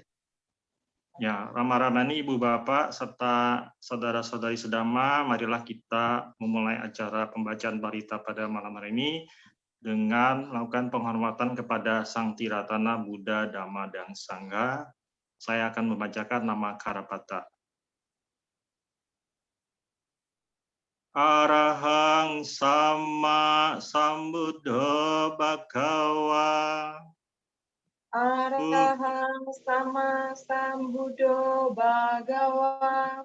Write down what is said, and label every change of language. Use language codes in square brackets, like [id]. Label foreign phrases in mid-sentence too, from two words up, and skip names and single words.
[id] Ya, Rama-Ramani, Ibu Bapak, serta saudara-saudari sedama, marilah kita memulai acara pembacaan parita pada malam hari ini dengan melakukan penghormatan kepada Sang Tiratana Buddha, Dhamma, dan Sangha. Saya akan membacakan nama Karapata. [pi] Arahang Sama Sambuddho Bhagawa. Arahang Sama Sambuddho Bhagawa.